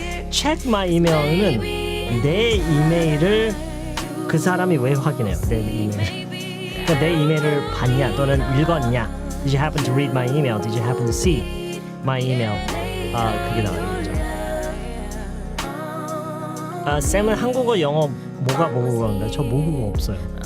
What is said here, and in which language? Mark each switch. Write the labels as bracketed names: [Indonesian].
[English] check my email [Korean] 은 내 이메일을 그 사람이 왜 확인해요? 내 이메일. 그러니까 내 이메일을 봤냐 또는 읽었냐? [English] Did you happen to read my email? Did you happen to see my email? [Korean] 그게 나와야겠죠. 쌤은 한국어, 영어 뭐가 모국어인가요? 저 모국어 없어요.